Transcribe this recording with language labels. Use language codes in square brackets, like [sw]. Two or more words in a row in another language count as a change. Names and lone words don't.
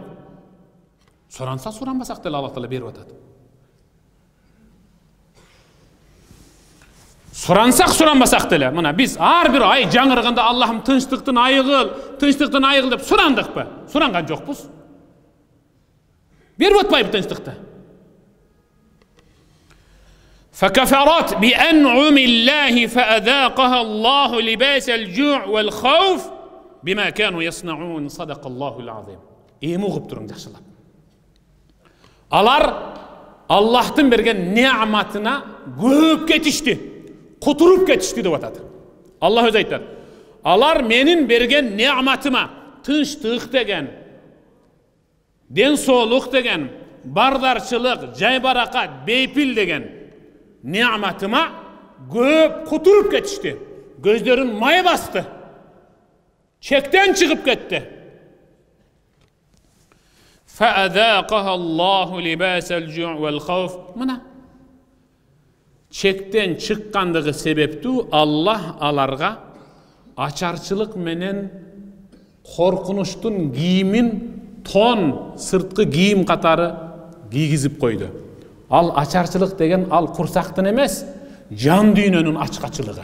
[ky] Суранса суранбасак деле Аллах Таала берип атат. Сурансак суранбасак деле, мына биз ар бир ай жаңырганда Аллахым тынчтыктын айыгыл деп сурандыкпы? Суранган жокпуз. Берип атпайбы тынчтыкты? [ar] فكفرت بأنعم الله فأذاقها الله لباس الجوع والخوف بما كانوا يصنعون صدق الله العظيم. [ky] Эми угуп туруң жакшылап. Алар Аллахтын берген неаматына көп кетишти, кутуруп кетишти деп атат. Аллах өзү айтат. Алар менин берген неаматыма, тынчтык деген, ден соолук деген, бардарчылык, жайбаракат, бейпил деген неаматыма көп кутуруп кетишти. Көздөрүн май басты. Чектен чыгып кетти. [ar] فَأَذَاقَهَا اللّٰهُ لِبَاسَ الْجُوعِ وَالْخَوْفِ. [ky] Мына чектен чыккандыгы себептүү Аллах аларга ачарчылык менен коркунучтун кийимин, тон, сырткы кийим катары кийгизип койду. Ал ачарчылык деген ал курсактын эмес, жан дүйнөнүн ачкачылыгы.